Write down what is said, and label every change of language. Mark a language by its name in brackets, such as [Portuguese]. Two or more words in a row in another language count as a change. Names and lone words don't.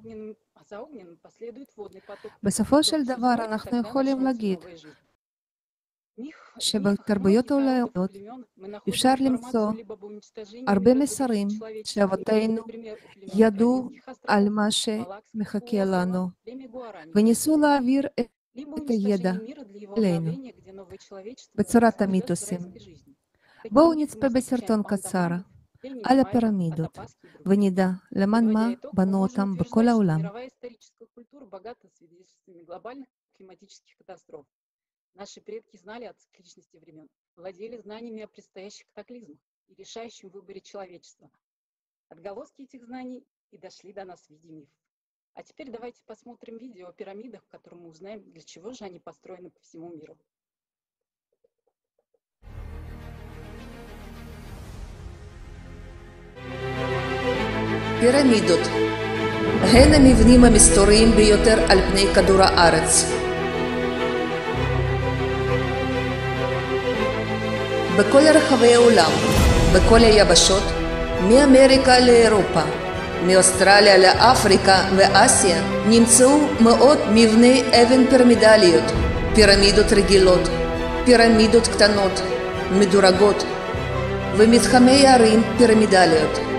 [Hebrew] בסופו של דבר אנחנו יכולים להגיד שבתרבויות העולמיות אפשר למצוא הרבה מסרים שאבותינו ידעו על מה שמחכה לנו וניסו להעביר את הידע אלינו בצורת המיתוסים. בואו נצפה בסרטון קצר על הפירמידות ונדע למען מה בנו אותם בכל העולם. [Russian] Наши предки знали о цикличности времен, владели знаниями о предстоящих катаклизмах и решающем выборе человечества. Отголоски этих знаний и дошли до нас в виде мифов. А теперь давайте посмотрим видео о пирамидах, в котором мы узнаем, для чего же они построены по всему миру. [Hebrew] פירמידות הן המבנים המסתוריים ביותר על פני כדור הארץ. בכל רחבי העולם, בכל היבשות, מאמריקה לאירופה, מאוסטרליה לאפריקה ואסיה, נמצאו מאות מבני אבן פירמידליות, פירמידות רגילות, פירמידות קטנות, מדורגות, ומתחמי ערים פירמידליות.